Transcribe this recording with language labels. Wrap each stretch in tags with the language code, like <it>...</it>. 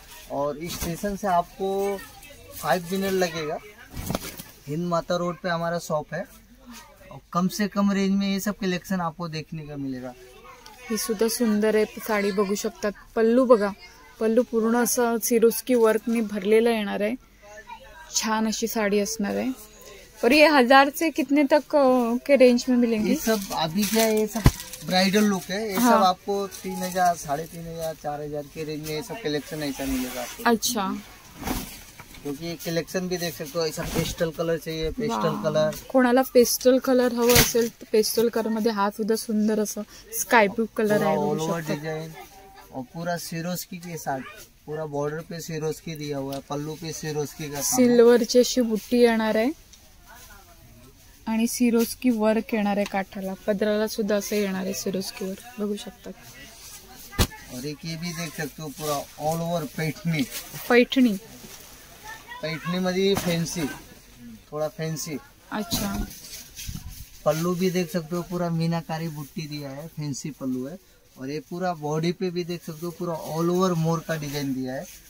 <hi>और इस स्टेशन से आपको 5 मिनट लगेगा, हिंद माता रोड पे हमारा शॉप है। और कम से कम रेंज में ये सब कलेक्शन आपको देखने का मिलेगा।</hi> <mr>ही सुद्धा सुंदर आहे साडी, बघू शकतात। पल्लू बघा, पल्लू पूर्ण असं सिरोस्की वर्कने भरलेला येणार आहे। छान अशी साड़ी असणार है।</mr> <hi>और ये 1000 से कितने तक के रेंज में मिलेंगे? ये सब अभी क्या है, ये सब ब्राइडल लुक है, ये हाँ। सब आपको 3000, 3500, 4000 के रेंज में ये सब कलेक्शन ऐसा मिलेगा आपको। अच्छा, क्योंकि ये कलेक्शन भी देख सकते हो, ऐसा पेस्टल कलर चाहिए, पेस्टल वाव। कलर।</hi> <mr>कोणाला पेस्टल कलर हवं असेल तर पेस्टल कलर मध्ये हा सुद्धा सुंदर असं स्काय ब्लू कलर आहे,</mr> <hi>ऑल</hi> <mr>बघू</mr> <hi>ओवर</hi> <mr>शकता।</mr> <hi>डिजाइन, और पूरा सिरोस्की के साथ पूरा बॉर्डर पे सिरोस्की दिया हुआ है, पल्लू पे सिरोस्की का काम है।</hi> <mr>सिल्वरची अशी बुट्टी येणार आहे आणि सिरोस्की वर्क येणार आहे काठाला, पदराला सुद्धा असं येणार आहे सिरोस्की वर्क, बघू शकतात।</mr> <hi>और एक ये भी देख सकते हो पूरा ऑल ओवर पैठनी। पैठणी, पैठनी मध्ये फैंसी, थोड़ा फैंसी। अच्छा, पल्लू भी देख सकते हो, पूरा मीनाकारी बुट्टी दिया है, फैंसी पल्लू है। और ये पूरा बॉडी पे भी देख सकते हो, पूरा ऑल ओवर मोर का डिजाइन दिया है।</hi>